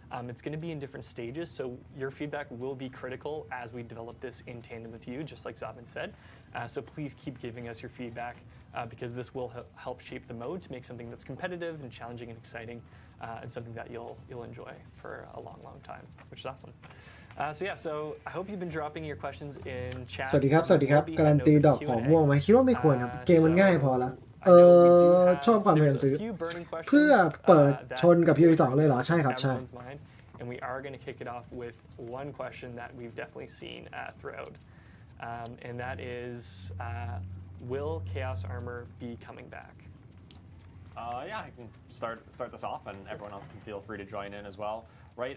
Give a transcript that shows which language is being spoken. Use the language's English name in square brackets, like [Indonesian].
[English] It's going to be in different stages, so your feedback will be critical as we develop this in tandem with you, just like Zavin said. So please keep giving us your feedback because this will help shape the mode to make something that's competitive and challenging and exciting. And something that you'll enjoy for a long time, which is awesome. So yeah, so I hope you've been dropping your questions in chat. [Thai] สวัสดีครับการันตีดอกหอมม่วงไหมคิดว่าไม่ควรครับเกมมันง่ายพอแล้วชอบความพยายามซื้อเพื่อเปิดชนกับ PoE 2เลยเหรอใช่ครับใช่ [English] And we are going to kick it off with one question that we've definitely seen throughout, and that is, will Chaos Armor be coming back? Yeah, I can start this off, and everyone else can feel free to join in as well. right?